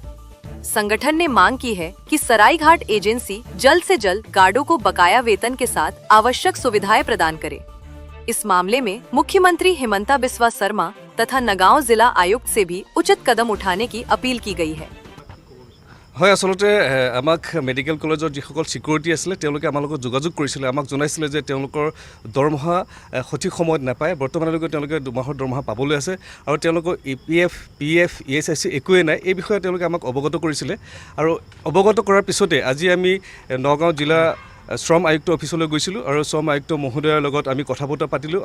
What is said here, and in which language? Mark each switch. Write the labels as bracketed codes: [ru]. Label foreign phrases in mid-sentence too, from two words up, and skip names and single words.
[hi] संगठन ने मांग की है कि सरायघाट एजेंसी जल्द से जल्द गार्डों को बकाया वेतन के साथ आवश्यक सुविधाएं प्रदान करे। इस मामले में मुख्यमंत्री हिमंता बिस्वा शर्मा तथा नगांव जिला आयुक्त से भी उचित कदम उठाने की अपील की गई है। [as] হয় আসলতে আমাক [en] medical collegeৰ [as] যিসকল সিকিউৰিটি আছিল তেওঁলোকে আমাৰ লগত যোগাযোগ কৰিছিল, আমাক জনাইছিল যে তেওঁলোকৰ দৰমহা সঠিক সময়ত নাপায়। বৰ্তমানলৈকে তেওঁলোকে 2 মাহৰ দৰমহা পাবলৈ আছে আৰু তেওঁলোকৰ EPF, PF, ESIC একোৱে নাই। এই বিষয়ে তেওঁলোকে আমাক অৱগত কৰিছিলে আৰু অৱগত কৰাৰ পিছতে আজি আমি নগাঁও জিলা শ্ৰম আয়ুক্ত অফিচলৈ গৈছিলোঁ আৰু শ্ৰম আয়ুক্ত মহোদয়ৰ লগত আমি কথা বতৰা পাতিলোঁ।